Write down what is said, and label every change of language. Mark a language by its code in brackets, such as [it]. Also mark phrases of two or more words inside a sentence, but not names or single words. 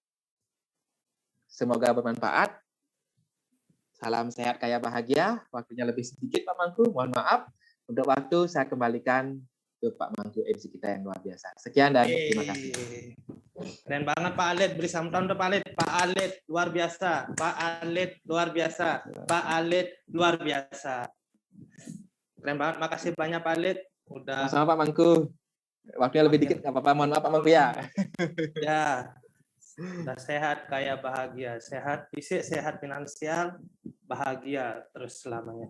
[id] Semoga bermanfaat. Salam sehat kaya bahagia. Waktunya lebih sedikit Pak Mangku, mohon maaf. Untuk waktu saya kembalikan ke Pak Mangku MC kita yang luar biasa. Sekian dan terima kasih. Keren banget Pak Alit, beri sambutan untuk Pak Alit. Pak Alit luar biasa, Pak Alit luar biasa, Pak Alit luar biasa. Keren banget, makasih banyak Pak Alit. Udah. Sama-sama Pak Mangku. Waktunya lebih dikit nggak apa-apa, mohon maaf Pak Mangku ya. Ya, udah sehat, kaya bahagia, sehat fisik, sehat finansial, bahagia terus selamanya.